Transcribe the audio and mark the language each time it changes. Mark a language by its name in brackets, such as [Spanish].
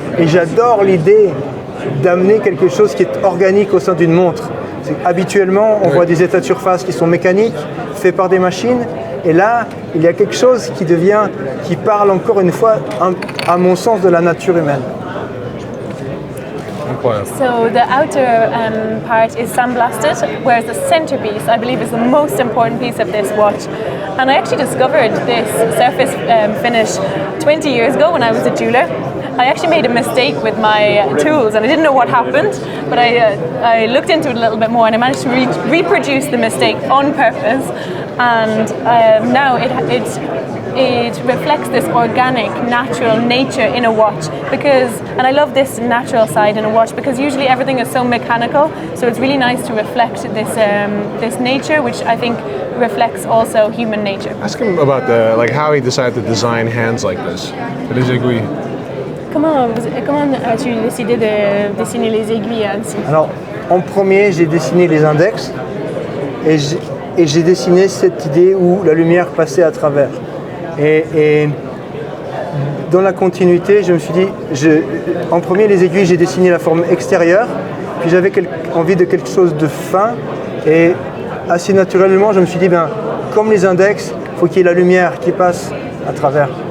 [French] Et j'adore l'idée d'amener quelque chose qui est organique au sein d'une montre. Habituellement, on voit des états de surface qui sont mécaniques, faits par des machines, et là, il y a quelque chose qui parle encore une fois, à mon sens, de la nature humaine. [English] So the outer part is sandblasted, whereas the centerpiece, I believe, is the most important piece of this watch. And I actually discovered this surface finish 20 years ago when I was a jeweler. I actually made a mistake with my tools, and I didn't know what happened, but I looked into it a little bit more, and I managed to reproduce the mistake on purpose. And now it reflects this organic, natural nature in a watch, and I love this natural side in a watch because usually everything is so mechanical, so it's really nice to reflect this nature, which I think reflects also human nature. Ask him about how he decided to design hands like this. [French] Les aiguilles. Comment as-tu décidé de dessiner les aiguilles ainsi? Alors, en premier, j'ai dessiné les index et j'ai dessiné cette idée où la lumière passait à travers. Et dans la continuité, je me suis dit, en premier, les aiguilles, j'ai dessiné la forme extérieure, puis j'avais envie de quelque chose de fin, et assez naturellement, je me suis dit, comme les index, il faut qu'il y ait la lumière qui passe à travers.